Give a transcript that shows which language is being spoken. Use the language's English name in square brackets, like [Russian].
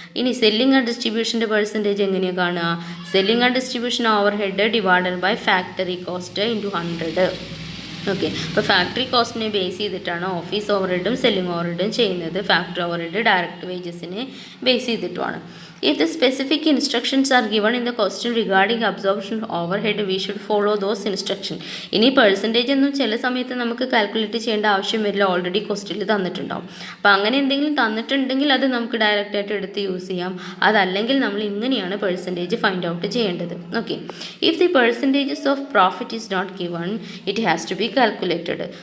[Malayalam] ഇനി selling and ഡിസ്ട്രിബ്യൂഷൻ്റെ percentage എങ്ങനെയാണ് കാണുക? [English] Selling and distribution overhead divided by factory cost into 100. [Malayalam] Okay, അപ്പോൾ factory കോസ്റ്റിനെ base ചെയ്തിട്ടാണ് office over ഹെഡും selling over ഹെഡും ചെയ്യുന്നത്. Factory over head direct വേജസിനെ base ചെയ്തിട്ടുമാണ്. [English] If the specific instructions are given in the question regarding absorption overhead, we should follow those instructions. [Malayalam] ഇനി percentage ഒന്നും ചില സമയത്ത് നമുക്ക് calculate ചെയ്യേണ്ട ആവശ്യം വരില്ല, ഓൾറെഡി ക്വസ്റ്റ്യനിൽ തന്നിട്ടുണ്ടാവും. അപ്പോൾ അങ്ങനെ എന്തെങ്കിലും തന്നിട്ടുണ്ടെങ്കിൽ അത് നമുക്ക് ഡയറക്റ്റായിട്ട് എടുത്ത് യൂസ് ചെയ്യാം. അതല്ലെങ്കിൽ നമ്മൾ ഇങ്ങനെയാണ് പെർസെൻറ്റേജ് ഫൈൻഡ് ഔട്ട് ചെയ്യേണ്ടത്. [English] Okay, if the percentages of profit is not given, it has to be calculated.